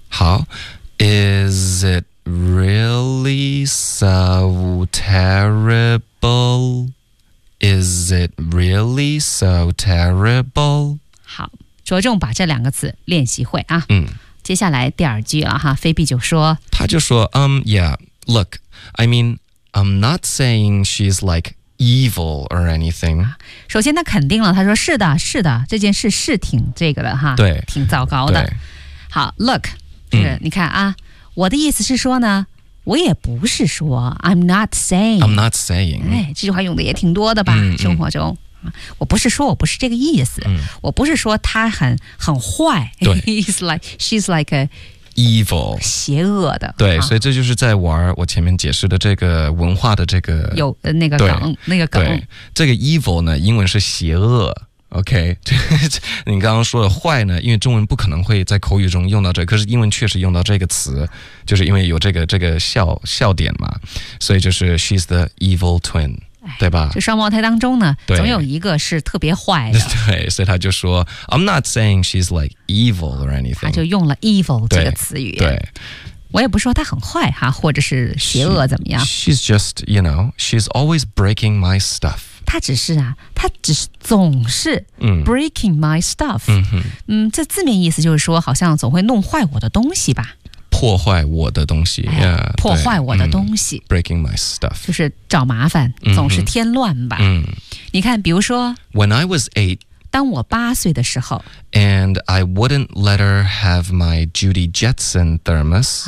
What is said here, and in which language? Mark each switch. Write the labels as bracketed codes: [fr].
[en] 好 ，Is it really so terrible？ Is it really so terrible? [zh] 好，着重把这两个词练习会啊。嗯，接下来第二句了哈，菲比就说，他就说， [en] yeah, look, I mean, I'm not saying she's like evil or anything. [zh] 首先他肯定了，他说是的，是的，这件事是挺这个的哈，对，挺糟糕的。好 ，look, 你看啊，我的意思是说呢。我也不是说 [en] I'm not saying I'm not saying、 [zh] 哎、这句话用的也挺多的吧、生活中我不是说我不是这个意思、我不是说她很坏对 [en] He's like, She's like a evil [zh] 邪恶的对、所以这就是在玩我前面解释的这个文化的这个有、那个梗对那个梗对这个 evil 呢英文是邪恶OK， 你刚刚说的坏呢？因为中文不可能会在口语中用到这个，可是英文确实用到这个词，就是因为有这个笑点嘛，所以就是 [en] she's the evil twin。 [zh] 对吧？这双胞胎当中呢，总有一个是特别坏的。对，所以他就说 [en] ，I'm not saying she's like evil or anything。 [zh] 他就用了 evil 这个词语。对，我也不说他很坏哈，或者是邪恶怎么样。 [en] She's just, you know, she's always breaking my stuff。 [zh] 他只是啊，他只是总是 [en] breaking my stuff。 [zh] 这字面意思就是说，好像总会弄坏我的东西吧。破坏我的东西、哎、yeah, 破坏我的东西、 [en] breaking my stuff [zh] 就是找麻烦总是添乱吧、你看比如说 [en] When I was 8 [zh] 当我八岁的时候 [en] And I wouldn't let her have my Judy Jetson thermos、